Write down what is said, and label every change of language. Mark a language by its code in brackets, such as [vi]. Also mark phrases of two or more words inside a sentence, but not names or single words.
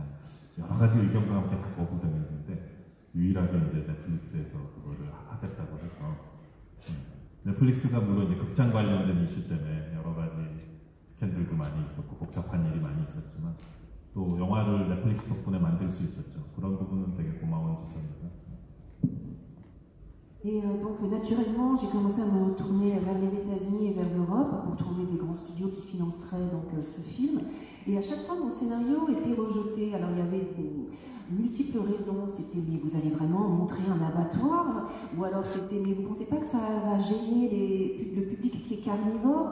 [ko] 여러 가지 의견과 함께 다 거부되는데 유일하게 이제 넷플릭스에서 그거를 하겠다고 해서 넷플릭스가 물론 이제 극장 관련된 이슈 때문에 여러 가지 스캔들도 많이 있었고 복잡한 일이 많이 있었지만 또 영화를 넷플릭스 덕분에 만들 수 있었죠. 그런 부분은 되게 고마운 지점입니다. [fr] Et donc naturellement, j'ai commencé à me tourner vers les États-Unis et vers l'Europe pour trouver des grands studios qui financeraient donc ce film. Et à chaque fois, mon scénario était rejeté. Alors il y avait multiples raisons. C'était mais vous allez vraiment montrer un abattoir, ou alors c'était mais vous pensez pas que ça va gêner le public qui est carnivore.